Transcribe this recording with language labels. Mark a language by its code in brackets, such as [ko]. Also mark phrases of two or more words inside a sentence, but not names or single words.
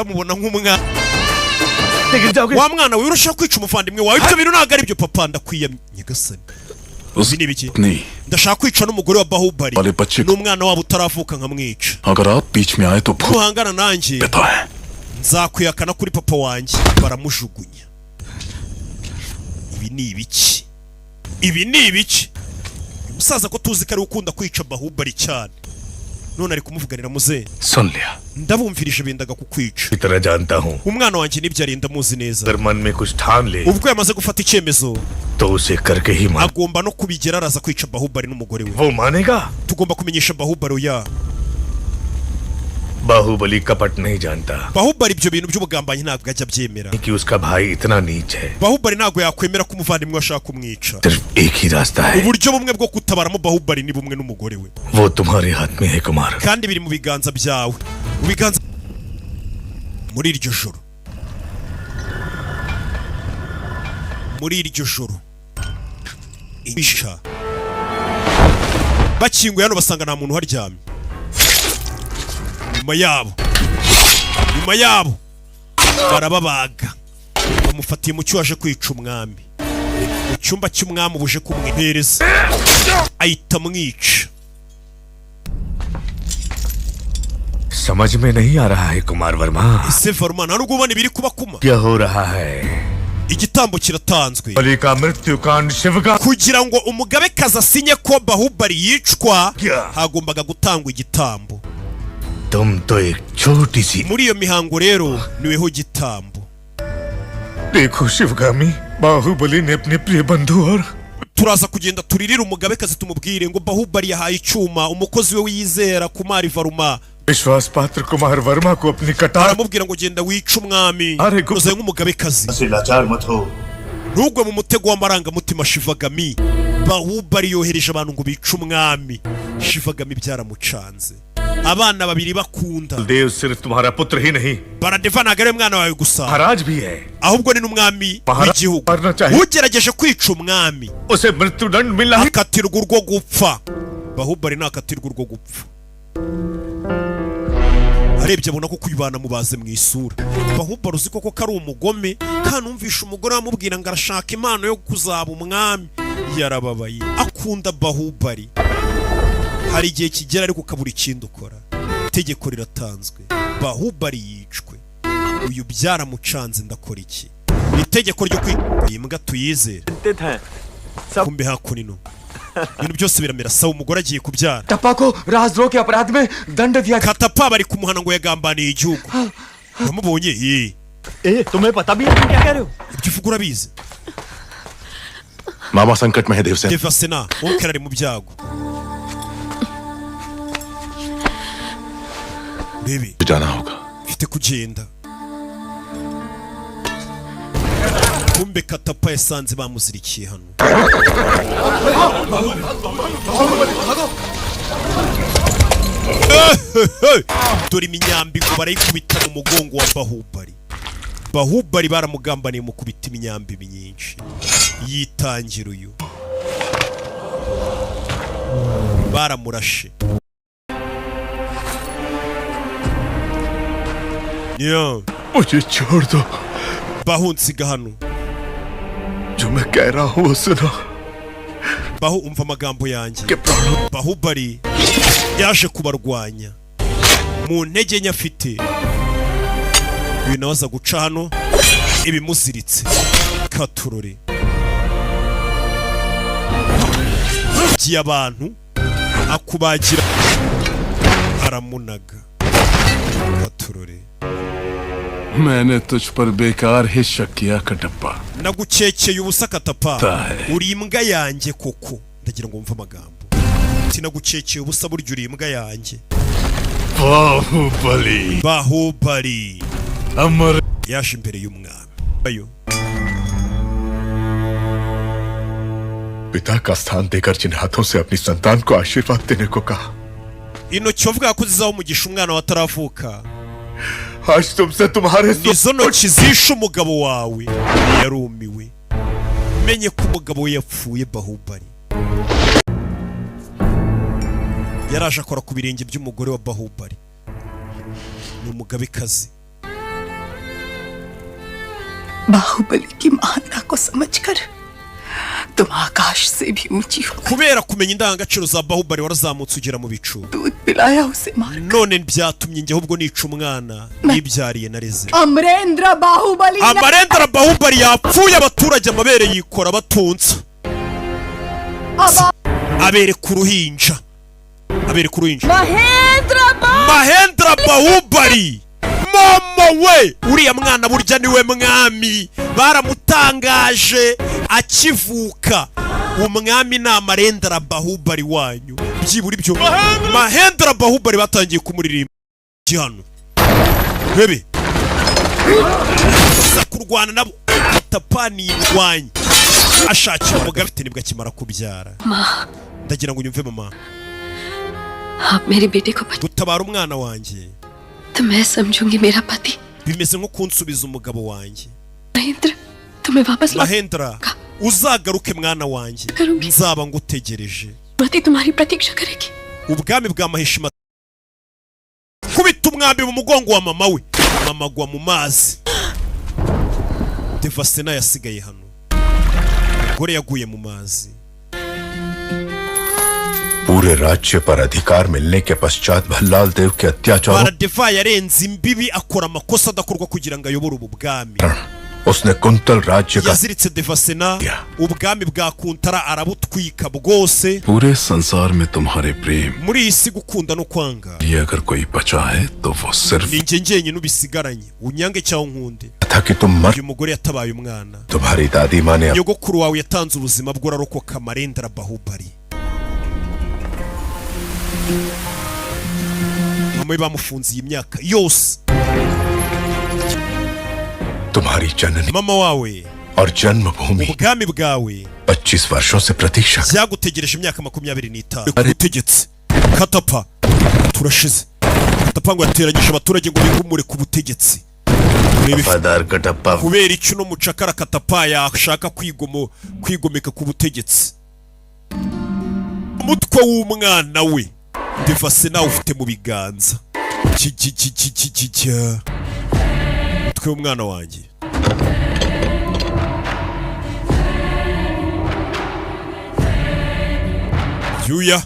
[rw] bamubona nk'umwami wa mwana we urashaka kwica umuvandimwe wawe ibyo bintu ntabwo ari byo papa ndakwiyamye nyagasani uzi ni biki ndashaka kwica n'umugore wa Bahubali n'umwana wabo utaravuka nkamwica nuhangana nanjye nzakwihakana kuri papa wanjye baramujugunya ibi ni ibiki umusaza ko tuzi ko ari ukunda kwica Bahubali cyane none ari kumuvuganira muze [hi] सुन लिया [rw] ndabumvirije bendaga kukwica [hi] इतना जानता हूँ [rw] umwana wanjye nibyo arinda muzi neza [hi] अगर मन में कुछ ठान ले [rw] ubwo yamaze gufata icyemezo [hi] तो उसे करके ही मान [rw] agomba no kubigera araza kwica Bahubali n'umugore we [hi] वो मानेगा [rw] tugomba kumenyesha Bahubali oya [hi] बाहुबली कपट नहीं जानता [rw] Bahubali ibyo bintu by'ubugambanyi ntabwo ajya abyemera [hi] कि उसका भाई इतना नीच है [rw] Bahubali ntabwo yakwemera ko umuvandimwe we ashaka kumwica [hi] सिर्फ एक ही रास्ता है [rw] uburyo bumwe bwo kutabaramo Bahubali ni bumwe n'umugore we [hi] वो तुम्हारे हाथ में है कुमार [rw] kandi biri mu biganza byawe mu biganza muri iryo joro isha bakinguye hano basanga nta muntu uharyamye nyuma yabo barababaga bamufatiye mu cyuwaje kwica umwami mu cyumba cy'umwami ubuje kumwihereza ahita mwica [hi] समझ में नहीं आ रहा है कुमार वर्मा [rw] ese Varma nta nubwo ubona ibiri kuba kuma [hi] क्या हो रहा है [rw] igitambo kiratanzwe [hi] बलि का मृत्युकांड शिव का [rw] kugira ngo umugabekazi asinye ko Bahubali yicwa hagombaga gutangwa igitambo [hi] तुम तो एक छोटी सी [rw] muri iyo mihango rero niweho gitambo [hi] देखो शिवगामी बाहुबली ने अपने प्रिय बंधु और [rw] turaza kugenda turirira umugabekazi tumubwire ngo Bahubali yahaye icyuma umukozi we wiyizera Kumari Varma [hi] विश्वास पात्र कुमार वर्मा को अपनी कटार [rw] aramubwira ngo genda wica umwami uzaye nk'umugabekazi ntugwe mu mutego w'amarangamutima Shivagami Bahubali yohereje abantu ngo bice umwami Shivagami byaramucanze abana babiri bakunda [hi] देव सिर्फ तुम्हारा पुत्र ही नहीं [rw] Baradeva ntabwo ari umwana wawe gusa [hi] महाराज भी है [rw] ahubwo ni n'umwami w'igihugu ugerageje kwica umwami [hi] उसे मृत्युदंड मिला [rw] akatirwa urwo gupfa Bahubali nakatirwa urwo gupfa arebye abona ko kwibana mubaze mu isura. Bahubali uzi koko kari umugome, kanumvisha umugore amubwira ngo arashaka impano yo kuzaba umwami. Yarababaye, akunda Bahubali. Hari igihe kigera ariko kabura ikindi ukora. Itegeko riratanzwe, Bahubali yicwe. Uyu byaramucanze, ndakora iki? Itegeko ryo kwimbwa tuyizere. Kumbe hakunino ibintu byose biramera sawa. Umugore agiye kubyara. [hi] टप्पा को राजद्रोह के अपराध में दंड दिया। [rw] Katapa bari kumuhana ngo yagambaniye igihugu. Wamubonye? [hi] तुम्हें पता भी है तुम क्या कह रहे हो? [rw] Ibyo uvuga urabizi? [hi] मामा संकट में है देवसेन। [rw] Devasena wowe ari mu byago. Baby [hi] जाना होगा। [rw] mfite kugenda. Kumbe Katapa yasanze bamuzirikiye hano. Dore iminyambi ngo barayikubita mu mugongo wa Bahubali. Bahubali baramugambaniye mu kubita iminyambi myinshi. Yitangira uyu. Baramurashe. Yo, [hi] मुझे छोड़ दो। [rw] bahunsiga hano. [hi] जो मैं कह रहा हूँ वो सुनो। [rw] Bahu umva amagambo yanjye. Bahubali yaje kubarwanya mu ntege nke afite. Uyu nawe aza guca hano ibimuziritse. Katurore giye abantu akubagira aramunaga. Katurore [hi] मैंने तुझ पर बेकार ही शक किया कटप्पा। [rw] nagucekeye ubusa Katapa. Uri imbwa yanjye koko. Ndagira ngo mve amagambo. Nagucekeye ubusa burya uri imbwa yanjye. [hi] बाहुबली [rw] Bahubali [hi] अमर [rw] yaje imbere y'umwami. Ayo [hi] पिता का स्थान देकर जिन हाथों से अपनी संतान को आशीर्वाद देने को कहा, [rw] intoki wavuga ko zizaho umugisha umwana wataravuka. [hi] आज तुमसे तुम्हारे [rw] Izo ntoki zishe umugabo wawe. Yarumiwe, menye ko umugabo we yapfuye. Bahubali yaraje akora ku birenge by'umugore wa Bahubali. Ni umugabekazi. [hi] बाहुबली की महानता को समझकर तुम आकाश से भी ऊंची हो। [rw] Kubera kumenya indangagaciro za Bahubali warazamutse ugera mu bicu. [hi] दूध पिलाया उसे मार। [rw] None byatumye njye ahubwo nica umwana nibyariye nareze. [hi] अमरेंद्र बाहुबली [rw] Amarendra Bahubali yapfuye, abaturage amabere yikora batunza. Abere ku ruhinja. Abere ku ruhinja. Mahendra Bahubali. Mama we, uriya mwana burya niwe mwami. Baramutangaje akivuka. Umwami ni Amarendra Bahubali wanyu. Byibura ibyo Mahendra Bahubali batangiye kumuririmba hano. Bebe kurwana nabo Katapani irwanya. Ashakira umugabo afite nibwo akimara kubyara. Ndagira ngo unyumve mama. [hi] आप मेरे बेटे को बचा [rw] gutabara umwana wanjye [hi] तो मैं समझूंगी मेरा पति। [rw] bimeze nko kunsubiza umugabo wanjye. [hi] महेंद्र तुम्हें वापस ला [rw] Mahendra uzagaruke mwana wanjye, nzaba ngutegereje. [hi] पति तुम्हारी प्रतीक्षा करेगी। [rw] Ubwami bwa Mahishima kubita umwambi mu mugongo wa mama we. Mama agwa mu mazi. Devasena yasigaye hano. Gore yaguye mu mazi. [hi] पूरे राज्य पर अधिकार मिलने के पश्चात भल्लाल देव के अत्याचार [rw] Baradeva yarenze imbibi akora amakosa adakorwa kugira ngo ayobore ubu bwami. [hi] उसने कुंतल राज्य का [rw] Yaziritse Devasena, ubwami bwa Kuntara arabutwika bwose. [hi] पूरे संसार में तुम्हारे प्रेम [rw] Muri iyi si gukunda no kwanga [hi] ये अगर कोई बचा है तो वो सिर्फ [rw] ni njye njyenyine ubisigaranye. Unyange cyangwa unkunde. [hi] था कि तुम मर [rw] Uyu mugore yatabaye umwana. [hi] तुम्हारी दादी माँ ने [rw] Nyogokuru wawe yatanze ubuzima bwe urarokoka. Amarendra Bahubali. Mama we bamufunze iyi myaka yose. [hi] तुम्हारी जननी [rw] Mama wawe [hi] और जन्मभूमि [rw] ubwami bwawe [hi] 25 वर्षों से प्रतीक्षा [rw] byagutegereje imyaka 25 ubutegetsi. Katapa turashize. Katapa ngo yateranyije abaturage ngo bigumure ku butegetsi. [hi] वफादार कटप्पा [rw] Kubera icyo no mucakara Katapa yashaka kwigomeka ku butegetsi. Umutwe w'umwana we Devasena ufite mu biganza. Twe umwana wanjye. Yuya.